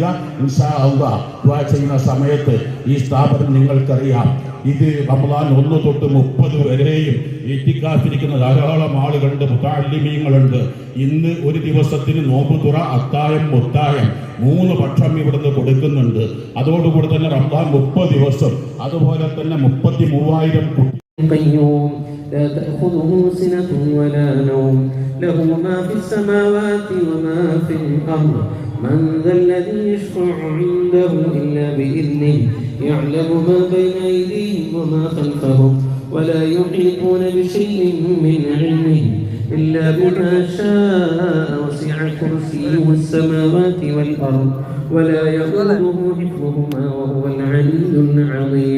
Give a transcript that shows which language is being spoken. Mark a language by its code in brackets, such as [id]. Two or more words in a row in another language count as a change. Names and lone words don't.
[ar] إن شاء الله [ml] ദുആ ചെയ്യുന്ന സമയത്ത് ഈ സ്ഥാപനം നിങ്ങൾക്കറിയാം, ഇത് റമദാൻ 1 തൊട്ട് 30 വരെയും ഇത്തിക്കാഫിരിക്കുന്ന ധാരാളം ആളുകളുണ്ട്, മുതഅല്ലിമീങ്ങളുണ്ട്. ഇന്ന് ഒരു ദിവസത്തിന് നോമ്പ് തുറ, അത്തായം, മുത്തായം 3 ഭക്ഷണം ഇവിടുന്ന് കൊടുക്കുന്നുണ്ട്. അതോടുകൂടി തന്നെ റമദാൻ 30 ദിവസം, അതുപോലെ തന്നെ 33,000 കുട്ടി. [ar] لا تأخذه سنة ولا نوم له ما في السماوات وما في الأرض من ذا الذي يشفع عنده إلا بإذنه يعلم ما بين أيديهم وما خلفهم ولا يحيطون بشيء من علمه إلا بما شاء وسع كرسيه السماوات والأرض ولا يؤوده حفظهما وهو العلي العظيم.